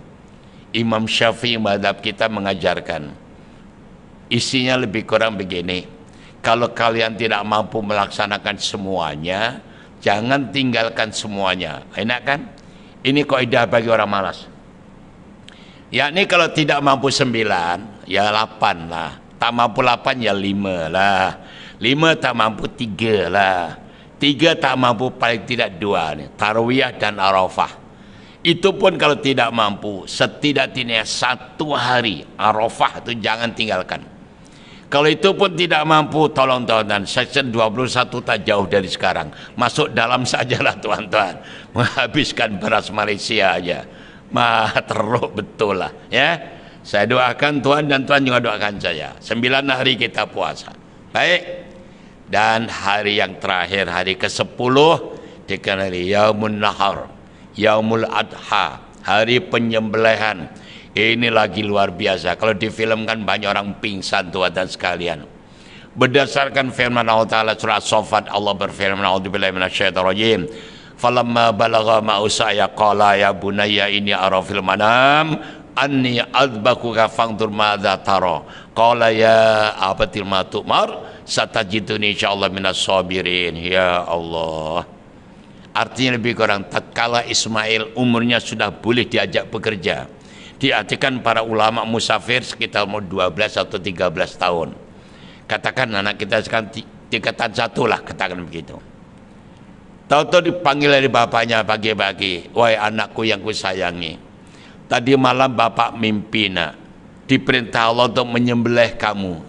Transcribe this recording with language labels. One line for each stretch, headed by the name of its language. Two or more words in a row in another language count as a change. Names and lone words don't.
Malay: Imam Syafi'i mazhab kita mengajarkan, isinya lebih kurang begini: kalau kalian tidak mampu melaksanakan semuanya, jangan tinggalkan semuanya. Enak kan? Ini kaidah bagi orang malas. Yakni kalau tidak mampu 9, ya 8 lah. Tak mampu 8 ya 5 lah. 5 tak mampu 3 lah. 3 tak mampu paling tidak 2 nih, Tarawiyah dan Arafah. Itu pun kalau tidak mampu, setidak-tidaknya 1 hari Arafah itu jangan tinggalkan. Kalau itu pun tidak mampu, tolong tuan-tuan, section 21 tak jauh dari sekarang, masuk dalam sajalah tuan-tuan, menghabiskan beras Malaysia aja. Teruk betul lah ya. Saya doakan tuan dan tuan juga doakan saya. 9 hari kita puasa. Baik. Dan hari yang terakhir, hari ke-10, dikenali Yaumun Nahar, Yaumul Adha, hari penyembelihan. Ini lagi luar biasa. Kalau difilmkan banyak orang pingsan tuan dan sekalian. Berdasarkan firman Allah Ta'ala surah As-Saffat, Allah berfirman,
Arabic: أعوذ بالله من الشيطان الرجيم فلما بلغ معه السعي قال يا بني إني أرى في المنام أني أذبحك فانظر ماذا ترى قال يا أبت افعل ما تؤمر ستجدني إن شاء الله من الصابرين. يا الله,
Malay: artinya lebih kurang tatkala Ismail umurnya sudah boleh diajak bekerja, diartikan para ulama musafir sekitar umur 12 atau 13 tahun. Katakan anak kita sekarang tingkatan 1 lah, katakan begitu. Tahu-tahu dipanggil dari bapaknya pagi-pagi, wahai anakku yang kusayangi, tadi malam bapak mimpi nak, diperintah Allah untuk menyembelih kamu.